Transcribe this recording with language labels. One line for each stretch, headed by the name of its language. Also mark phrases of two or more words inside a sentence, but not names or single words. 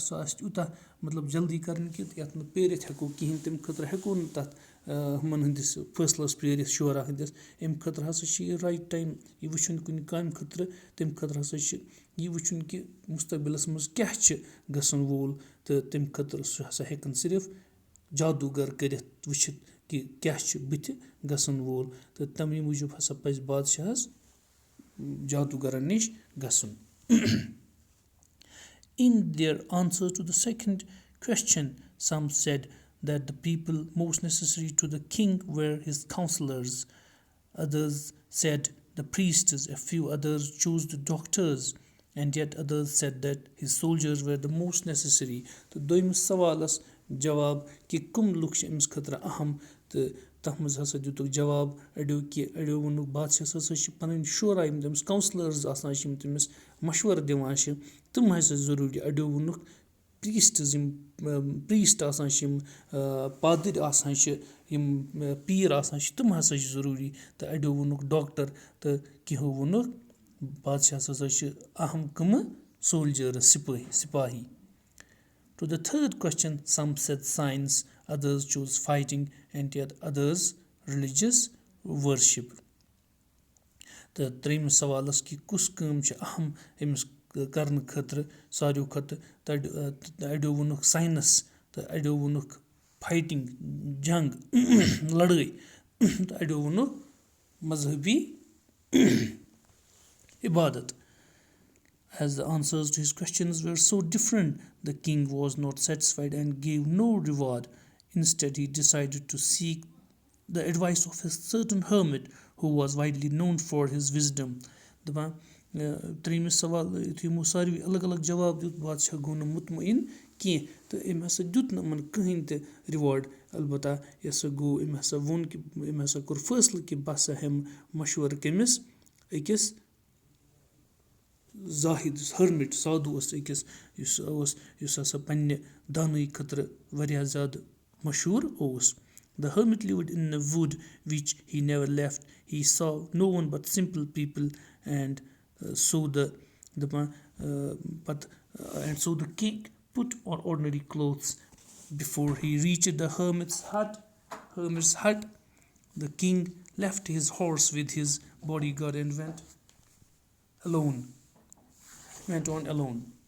Kashmiri: سُہ آسہِ تیوٗتاہ مطلب جلدی کَرٕنۍ کہِ یَتھ نہٕ پیرِتھ ہٮ۪کو کِہیٖنۍ تَمہِ خٲطرٕ ہٮ۪کو نہٕ تَتھ ہُمَن ہٕنٛدِس فٲصلَس پیرِتھ شورا ہٕنٛدِس اَمہِ خٲطرٕ ہسا چھِ یہِ
English: right time
Kashmiri: یہِ وٕچھُن کُنہِ کامہِ خٲطرٕ تَمہِ خٲطرٕ ہسا چھِ یہِ وٕچھُن کہِ مُستقبِلَس منٛز کیٛاہ چھِ گژھن وول تہٕ تَمہِ خٲطرٕ سُہ ہسا ہٮ۪کَن صرف جادوٗگر کٔرِتھ وٕچھِتھ کہِ کیٛاہ چھِ بٕتھِ گژھن وول تہٕ تَمے موٗجوٗب ہسا پَزِ بادشاہَس جادوٗگرَن نِش گژھُن.
English: In their answer to the second question, some said that the people most necessary to the king were his counselors. Others said the priests, a few others chose the doctors, and yet others said that his soldiers were the most necessary.
Kashmiri: تہٕ دوٚیمِس سوالَس جواب کہِ کٕم لُکھ چھِ أمِس خٲطرٕ اہم تہٕ تَتھ منٛز ہسا دیُتُکھ جواب اَڑیو کہِ اَڑیو ووٚنُکھ بادشاہَس ہسا چھِ پَنٕنۍ شورا یِم تٔمِس کاوسلٲرٕز آسان چھِ یِم تٔمِس مشوَرٕ دِوان چھِ تِم ہسا ضروٗری اَڑیو ووٚنُکھ پریٖسٹٕز یِم پریٖسٹ آسان چھِ یِم پادٕرۍ آسان چھِ یِم پیٖر آسان چھِ تِم ہسا چھِ ضروٗری تہٕ اَڑیو ووٚنُکھ ڈاکٹر تہٕ کینٛہو ووٚنُکھ بادشاہَس ہسا چھِ اہم کٕمہٕ سولجٲرٕس سِپاہی.
English: To the third question, some said science, others chose fighting, and yet others religious worship.
Kashmiri: تہٕ ترٛیٚیِمِس سوالَس کہِ کُس کٲم چھِ اہم أمِس کَرنہٕ خٲطرٕ ساروِیو کھۄتہٕ تہٕ اَڑیو ووٚنُکھ ساینَس تہٕ اَڑیو ووٚنُکھ فایٹِنٛگ جنٛگ لڑٲے تہٕ اَڑیو ووٚنُکھ مذہبی عبادت.
English: As the answers to his questions were so different, the king was not satisfied and gave no reward. Instead, he decided to seek the advice of a certain hermit who was widely known for his wisdom.
Kashmiri: دَپان ترٛیٚیِمِس سوال یُتھُے یِمو ساروی الگ الگ جواب دیُت بادشاہ گوٚو نہٕ مطمعین کینٛہہ تہٕ أمۍ ہسا دیُت نہٕ یِمَن کٕہٕنۍ تہِ رِواڈ البتہ یہِ ہسا گوٚو أمۍ ہسا ووٚن کہِ أمۍ ہسا کوٚر فٲصلہٕ کہِ بہٕ ہسا ہٮ۪مہٕ مشوَرٕ کٔمِس أکِس زاہِد ۂرمِٹ سادوٗ اوس أکِس یُس ہسا پنٛنہِ دانٲیی خٲطرٕ واریاہ زیادٕ مشہوٗر اوس.
English: The hermit lived in a wood which he never left. He saw no one but simple people and so the king put on ordinary clothes. Before he reached the hermit's hut, the king left his horse with his bodyguard and went on alone.